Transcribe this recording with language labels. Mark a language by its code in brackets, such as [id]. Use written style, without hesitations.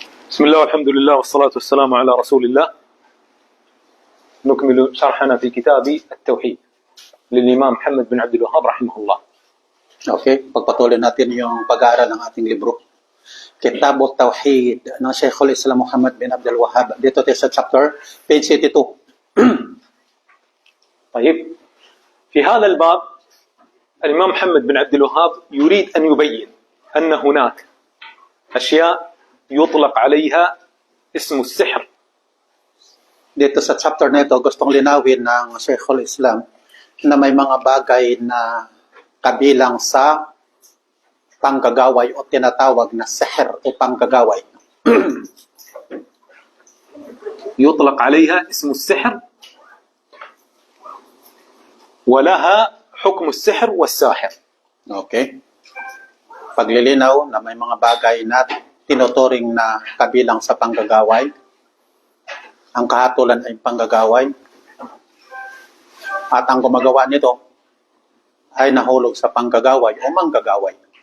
[ar] بسم الله والحمد لله والصلاة والسلام على رسول الله. نكمل شرحنا في كتاب التوحيد للإمام محمد بن عبد الوهاب رحمه الله. [tl] Okay, pagpatuloy natin yung pag-aaral ng ating libro. Kitab al-Tawhid ng Shaykhul Islam Muhammad bin Abdul Wahhab. Dito tayo sa chapter, page 82. [ar] طيب، في هذا الباب الإمام محمد بن عبد الوهاب يريد أن يبين أن هناك أشياء يطلق عليها اسم السحر. [tl] Dito sa chapter na ito, gustong linawin ng Shaykhul Islam na may mga bagay na kabilang sa panggagaway o tinatawag na sihr o panggagaway. [ar] يطلق عليها اسم السحر ولها حكم السحر والساحر. Okay. [tl] Paglilinaw na may mga bagay na tinuturing na kabilang sa panggagaway. Ang kahatulan ay panggagaway. At ang gumagawa nito ay nahulog sa panggagaway o manggagaway.